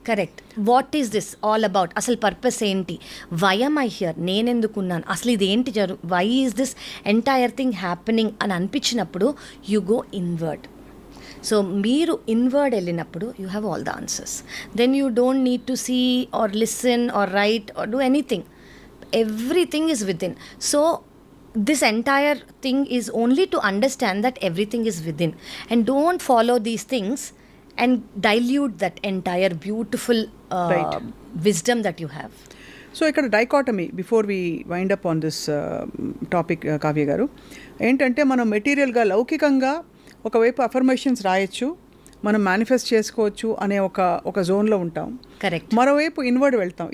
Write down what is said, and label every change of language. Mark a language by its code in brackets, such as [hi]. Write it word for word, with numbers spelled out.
[en] Correct. What is this all about? [te] అసలు purpose ఏంటి? [en] Why am I here? [te] నేనెందుకున్నాను? అసలు ఇది ఏంటి జరు? [en] why is this entire thing happening [te] అని అనిపించినప్పుడు [en] You go inward. So [te] మీరు ఇన్వర్డ్ వెళ్ళినప్పుడు [en] You have all the answers. Then you don't need to see or listen or write or do anything. Everything is within. So this entire thing is only to understand that everything is within, and don't follow these things and dilute that entire beautiful uh, Right. wisdom that you have. [te] So ఇక్కడ dichotomy [en] before we wind up on this topic [te] Kavya గారు, ఏంటంటే మనం మెటీరియల్గా లౌకికంగా ఒకవైపు affirmations రాయొచ్చు, మనం manifest చేసుకోవచ్చు అనే ఒక ఒక జోన్లో ఉంటాం, [en] Correct. [te] మరోవైపు ఇన్వర్డ్ వెళ్తాం.